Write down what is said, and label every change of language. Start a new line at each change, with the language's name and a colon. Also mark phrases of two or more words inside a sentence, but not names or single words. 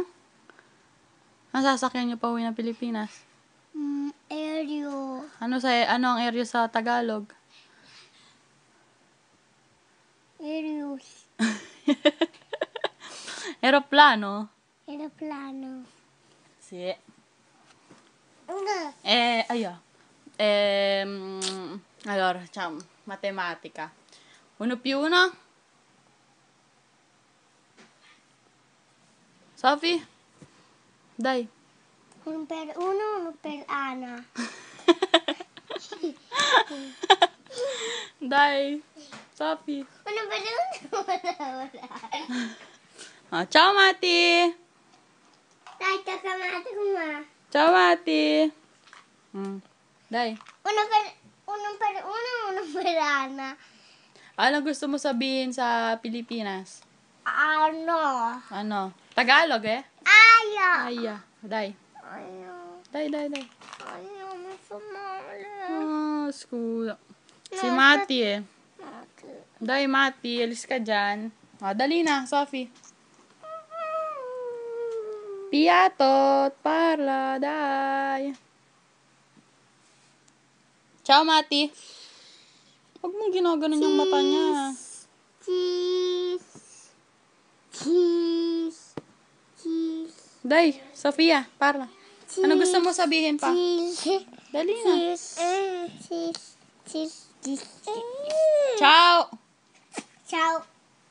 Filipino: Ang sasakyan nyo pa uwi ng Pilipinas?
Italian: Aereo.
Filipino: Ano ang area sa Tagalog?
Italian: Aereos. Aeroplano? Aeroplano. Si. Allora, facciamo matematica. 1 più 1? Sophie? Dai. 1 per 1, 1 per Ana. Dai. Sophie. 1 per 1, Ciao, Mati.
Filipino: Dai, kakamati ko ma.
Italian: Ciao, Mati. Dai. 1 per 1, 1 per Ana.
Filipino: Ano gusto mo sabihin sa Pilipinas? Ano? Tagalog eh? Aya. Aya. Dai. Dai. Ayaw mo sumali. Scusa. Si Mati eh. Dai, Mati. Alis ka dyan. Dali na,
Italian: Sophie. Piatot. Parla. Dai. Ciao, Mati.
Filipino: Huwag mong ginaganon yung mata niya.
English: Cheese.
Italian: Dai, Sofia, parla.
Filipino: Ano gusto mo sabihin pa? Dali na.
English: Cheese.
Italian: Ciao. Ciao.